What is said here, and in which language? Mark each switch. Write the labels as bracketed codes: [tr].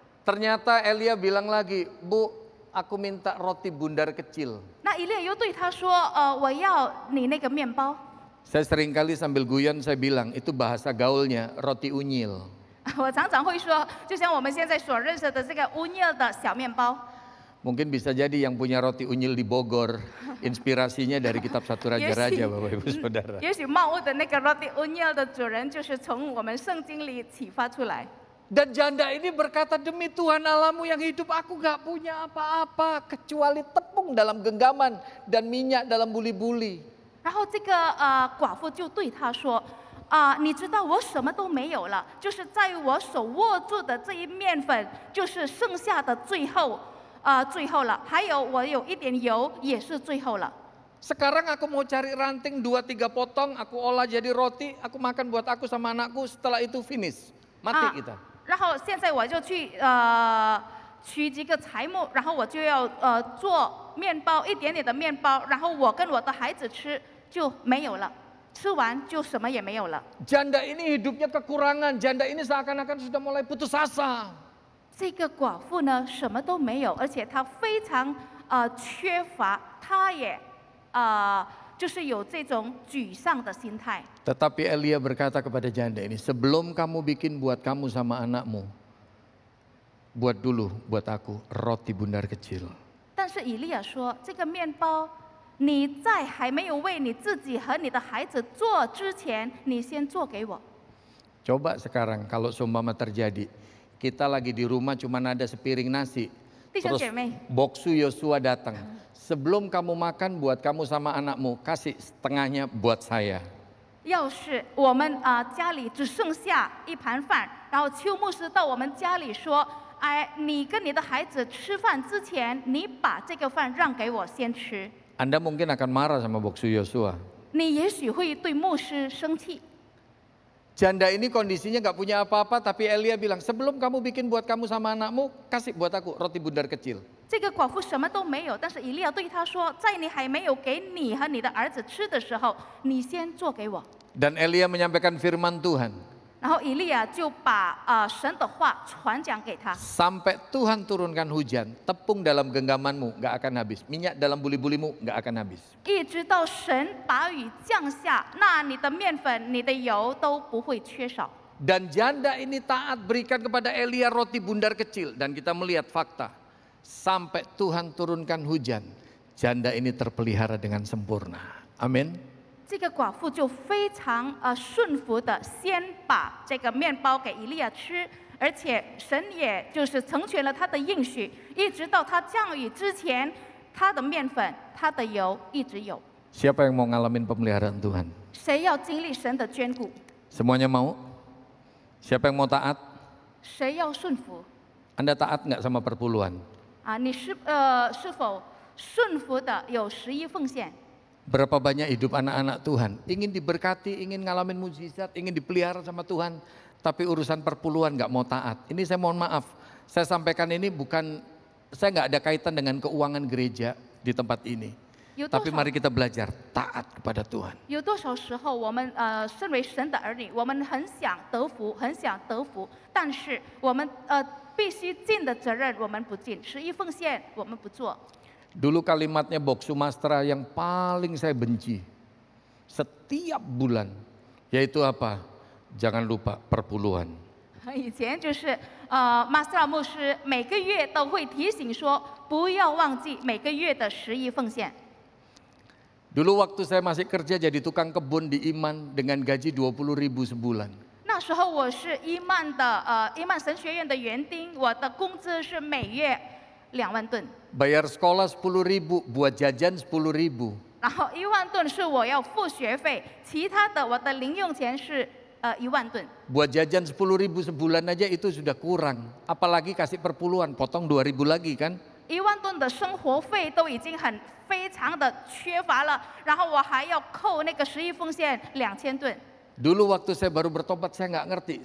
[id] Ternyata Elia bilang lagi, Bu, aku minta roti bundar kecil. [zh] 那以利亚又对他说：“我要你那个面包。” [id] Saya seringkali sambil guyon saya bilang, itu bahasa gaulnya roti unyil. [zh] 我常常会说，就像我们现在所认识的这个乌尼尔的小面包。 [id] Mungkin bisa jadi yang punya roti unyil di Bogor, inspirasinya dari kitab Satu Raja-Raja, Bapak Ibu Saudara. [zh] 也许茂屋的那个 roti unyil 的主人就是从我们圣经里启发出来。 [id] Dan janda ini berkata, demi Tuhan Allahmu yang hidup, aku gak punya apa-apa kecuali tepung dalam genggaman dan minyak dalam buli-buli. [zh] 然后这个寡妇就对他说：“你知道我什么都没有了，就是在我手握住的这一面粉，就是剩下的最后了。还有我有一点油，也是最后了。” [id] Sekarang aku mau cari ranting 2-3 potong, aku olah jadi roti, aku makan buat aku sama anakku, setelah itu finish. Mati kita. [zh] 然后现在我就去取几个材木，然后我就要做面包，一点点的面包，然后我跟我的孩子吃就没有了，吃完就什么也没有了。 [id] Janda ini hidupnya kekurangan, janda ini seakan-akan sudah mulai putus asa. [zh] 这个寡妇呢，什么都没有，而且她非常缺乏，她也就是有这种沮丧的心态。 [id] Tetapi Elia berkata kepada janda ini, sebelum kamu bikin buat kamu sama anakmu, buat dulu buat aku roti bundar kecil. [zh] 但是以利亚说，这个面包你在还没有为你自己和你的孩子做之前，你先做给我。 [id] Coba sekarang kalau seumpama terjadi, kita lagi di rumah cuma ada sepiring nasi, [zh] 弟兄 [id] terus [zh] 姐妹， [id] boksu Yosua datang. Sebelum kamu makan buat kamu sama anakmu, kasih setengahnya buat saya. [zh] 要是我们家里只剩下一盘饭，然后邱牧师到我们家里说：“哎，你跟你的孩子吃饭之前，你把这个饭让给我先吃。” [id] Anda mungkin akan marah sama boksu Yosua. [zh] 你也许会对牧师生气。 [id] Janda ini kondisinya gak punya apa-apa, tapi Elia bilang, sebelum kamu bikin buat kamu sama anakmu, kasih buat aku roti bundar kecil. [zh] 这个寡妇什么都没有，但是以利亚对他说：“在你还没有给你和你的儿子吃的时候，你先做给我。” [id] Dan Elia menyampaikan firman Tuhan. [zh] 然后以利亚就把神的话传讲给他。 [id] Sampai Tuhan turunkan hujan, tepung dalam genggamanmu gak akan habis, minyak dalam buli-bulimu gak akan habis. [zh] 一直到神把雨降下，那你的面粉、你的油都不会缺少。 [id] Dan janda ini taat berikan kepada Elia roti bundar kecil. Dan kita melihat fakta, sampai Tuhan turunkan hujan, janda ini terpelihara dengan sempurna. Amin. [zh] 这个寡妇就非常顺服的，先把这个面包给以利亚吃，而且神也就是成全了他的应许，一直到他降雨之前，他的面粉、他的油一直有。 [id] Siapa yang mau ngalamin pemeliharaan Tuhan? [zh] 谁要经历神的眷顾？ [id] Semuanya mau? Siapa yang mau taat? [zh] 谁要顺服？ [id] Anda taat nggak sama perpuluhan? [zh] 你是否顺服的有11奉献？ [id] Berapa banyak hidup anak-anak Tuhan ingin diberkati, ingin ngalamin mujizat, ingin dipelihara sama Tuhan, tapi urusan perpuluhan nggak mau taat. Ini saya mohon maaf, saya sampaikan ini bukan, saya nggak ada kaitan dengan keuangan gereja di tempat ini. Tapi mari kita belajar taat kepada Tuhan. [zh] 有多少时候我们身为神的儿女，我们很想得福，很想得福，但是我们必须尽的责任我们不尽，11奉献我们不做。 [id] Dulu kalimatnya Bok Sumastra yang paling saya benci setiap bulan, yaitu apa? Jangan lupa perpuluhan. [zh] 以前就是马斯拉牧师每个月都会提醒说，不要忘记每个月的11奉献。 [id] Dulu waktu saya masih kerja jadi tukang kebun di Iman dengan gaji 20.000 sebulan. [zh] 那时候我是伊曼神学院的园丁，我的工资是每月2万吨， [id] Bayar sekolah 10.000, buat jajan 10.000. [zh] 然后1万吨是我要付学费，其他的我的零用钱是1万吨。 [id] Buat jajan 10.000 sebulan aja itu sudah kurang. Apalagi kasih perpuluhan, potong 2.000 lagi kan. [zh] 1万吨的生活费都已经非常的缺乏了，然后我还要扣那个11奉献2000吨。 [id] Dulu waktu saya baru bertobat saya nggak ngerti.